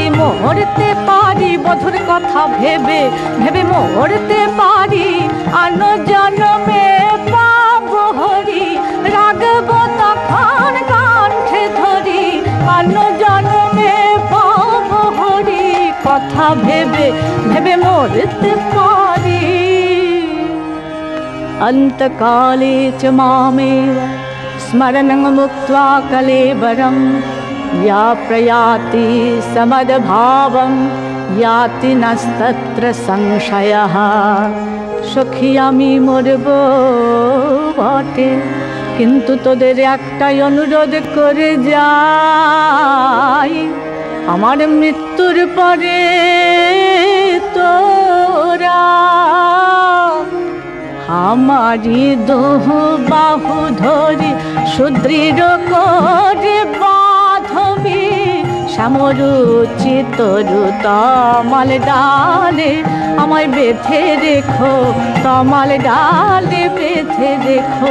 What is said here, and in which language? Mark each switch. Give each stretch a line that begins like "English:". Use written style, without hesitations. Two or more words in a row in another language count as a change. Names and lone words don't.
Bangla: মরতে পারি বধুর কথা ভেবে ভেবে মরতে পারি, আনো জন্মে পাব হরি রাগব তখন কণ্ঠে ধরি, আনো জন্মে পাব হরি কথা ভেবে ভেবে মরতে পারি।
Sanskrit: অন্তকালে চ মামেব স্মরণং মুক্ত্বা কলেবরম, या प्रयाति समद्भावं याति नस्तत्र संशयः।
Bangla: সখী আমি মরব বটে, কিন্তু তোদের একটাই অনুরোধ করে যাই, আমার মৃত্যুর পরে তোরা আমারি দোহ বাহু ধরি সুদৃঢ় করে বাঁধবি, শ্যামরুচি তরু তমাল ডালে আমায় বেঁধে রেখো, তমাল ডালে বেঁধে রেখো।